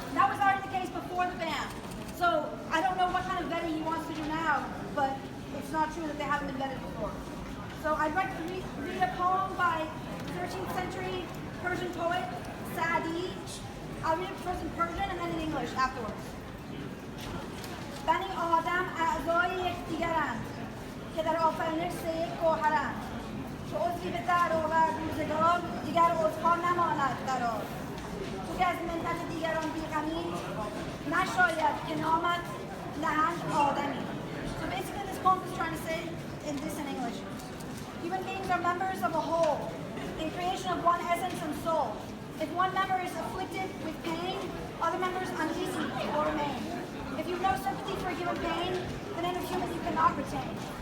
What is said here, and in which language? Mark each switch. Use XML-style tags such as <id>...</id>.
<en>That was already the case before the ban. So I don't know what kind of vetting he wants to do now, but it's not true that they haven't been vetted before. So I'd like to read a poem by 13th century Persian poet Sa'di. I'll read it first in Persian and then in English afterwards.</en> <fa>بنی آدم اعضای یکدیگرند که در آفرینش سه یک گوهرند چو عضوی به در آورد روزگار دیگر عضوها نماند قرار تو که از منت دیگران بیغمی نشاید که نامت نهند آدمی.</fa> <en>So basically this poem is trying to say in this in English. Human beings are members of a whole, in creation of one essence and soul. If one member is afflicted with pain, other members uneasy will remain. If you have no sympathy for a given pain, the name of human you cannot retain.</en>